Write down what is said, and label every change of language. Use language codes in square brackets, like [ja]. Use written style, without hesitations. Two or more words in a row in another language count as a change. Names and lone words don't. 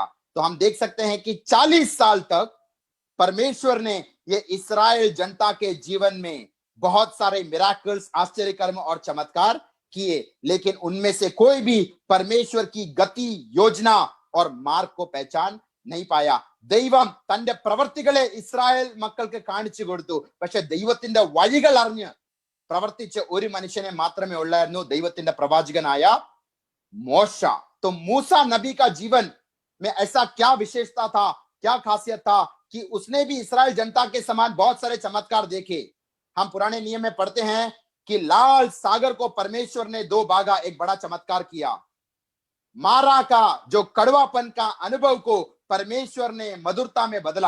[hi] तो हम देख सकते हैं कि 40 साल तक परमेश्वर ने ये इस्राएल जनता के जीवन में बहुत सारे मिराकल्स, आश्चर्य कर्म और चमत्कार किए, लेकिन उनमें से कोई भी परमेश्वर की गति, योजना और मार्ग को पहचान नहीं पाया. [ml] ദൈവം തന്റെ പ്രവർത്തികളെ ഇസ്രായേൽ മക്കൾക്ക് കാണിച്ചു കൊടുത്തു. പക്ഷെ ദൈവത്തിന്റെ വഴികൾ അറിഞ്ഞ് പ്രവർത്തിച്ച ഒരു മനുഷ്യനെ മാത്രമേ ഉള്ളായിരുന്നു, ദൈവത്തിന്റെ പ്രവാചകനായ മോശ. [hi] तो मूसा नबी का जीवन में ऐसा क्या विशेषता था, क्या खासियत था कि उसने भी इस्राएल जनता के समान बहुत सारे चमत्कार देखे. हम पुराने नियम में पढ़ते हैं कि लाल सागर को परमेश्वर ने 2 भागा, एक बड़ा चमत्कार किया. मारा का जो कड़वापन का अनुभव को परमेश्वर ने मधुरता में बदला.